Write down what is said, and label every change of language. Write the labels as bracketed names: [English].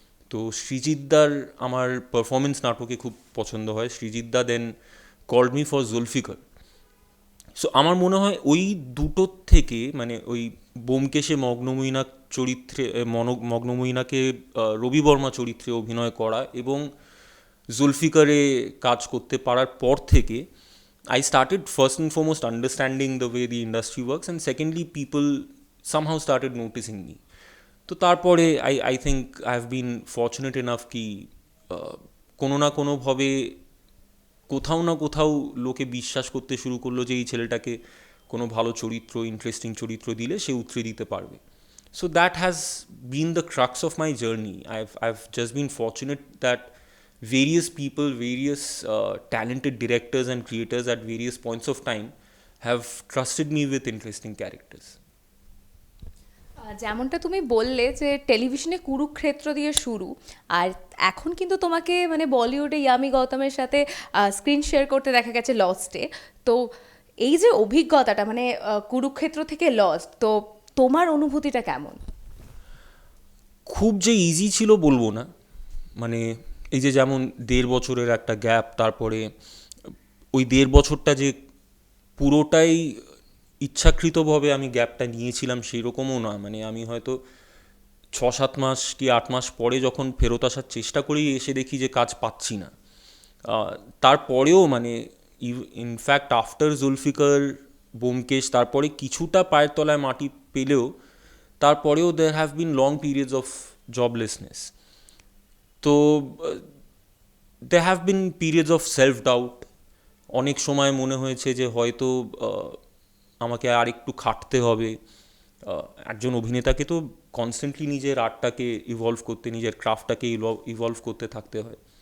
[Bangla] তো সৃজিতদার আমার পারফরমেন্স নাটকে খুব পছন্দ হয়। সৃজিতদা [English] then called me for [Bangla] Zulfikar. So আমার মনে হয় ওই দুটোর থেকে, মানে ওই ব্যোমকেশে মগ্নমৈনাক চরিত্রে মগ্নমৈনাকে রবি বর্মা চরিত্রে অভিনয় করা, এবং জুলফিকারে কাজ করতে পারার পর থেকে [English] I started first and foremost understanding the way the industry works, and secondly people somehow started noticing me. [Bangla] তো তারপরে [English] I think I've been fortunate enough [Bangla] কি কোনো না কোনোভাবে কোথাও না কোথাও লোকে বিশ্বাস করতে শুরু করলো যে এই ছেলেটাকে কোনো ভালো চরিত্র, ইন্টারেস্টিং চরিত্র দিলে সে উতরে দিতে পারবে। [English] So that has been the crux of my journey. I've just been fortunate that various people, various talented directors and creators at various points of time have trusted me with interesting characters. [Bangla] যেমনটা তুমি বললে যে টেলিভিশনে কুরুক্ষেত্র দিয়ে শুরু, আর এখন কিন্তু তোমাকে মানে বলিউডে ইয়ামি গৌতমের সাথে স্ক্রিন শেয়ার করতে দেখা গেছে লস্টে। তো এই যে অভিজ্ঞতাটা মানে কুরুক্ষেত্র থেকে লস্ট, তো তোমার অনুভূতিটা কেমন? খুব যে ইজি ছিল বলবো না, মানে এই যে যেমন 1.5 বছরের একটা গ্যাপ, তারপরে ওই 1.5 বছরটা যে পুরোটাই ইচ্ছাকৃতভাবে আমি গ্যাপটা নিয়েছিলাম সেই রকমও না। মানে আমি হয়তো 6-7 মাস কি 8 মাস পরে যখন ফেরত আসার চেষ্টা করি এসে দেখি যে কাজ পাচ্ছি না। তারপরেও মানে ইনফ্যাক্ট আফটার জুলফিকার, ব্যোমকেশ, তারপরে কিছুটা পায়ের তলায় মাটি পেলেও তারপরেও [English] there have been long periods of joblessness. তো there have been periods of self doubt. [Bangla] অনেক সময় মনে হয়েছে যে হয়তো আমাকে আর একটু খাটতে হবে। একজন অভিনেতাকে তো কনস্ট্যান্টলি নিজের আর্টটাকে ইভলভ করতে, নিজের ক্রাফটটাকে ইভলভ করতে থাকতে হয়।